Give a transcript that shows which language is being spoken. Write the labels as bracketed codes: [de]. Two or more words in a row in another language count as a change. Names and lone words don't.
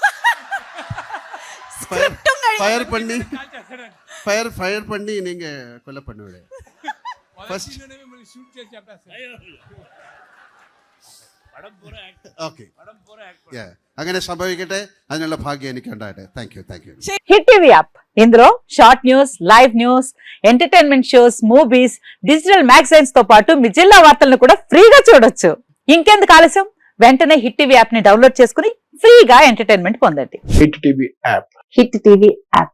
[ta] ஃபயர் பண்ணி நீங்க கொல்ல பண்ணுவிடே. [ml] ഓക്കെ, അങ്ങനെ സംഭവിക്കട്ടെ. അതിനുള്ള ഭാഗ്യം എനിക്ക് ഉണ്ടാകട്ടെ. [en] thank you. [te] హిట్ టీవీ యాప్ ఇందులో [en] short news, live news, entertainment shows, movies, digital magazines [te] తో పాటు మీ జిల్లా వార్తలను కూడా ఫ్రీగా చూడొచ్చు. ఇంకెందుకు ఆలస్యం? వెంటనే హిట్ టీవీ యాప్ ని డౌన్లోడ్ చేసుకుని ఫ్రీగా ఎంటర్టైన్మెంట్ పొందండి. హిట్ టీవీ యాప్. హిట్ టీవీ యాప్.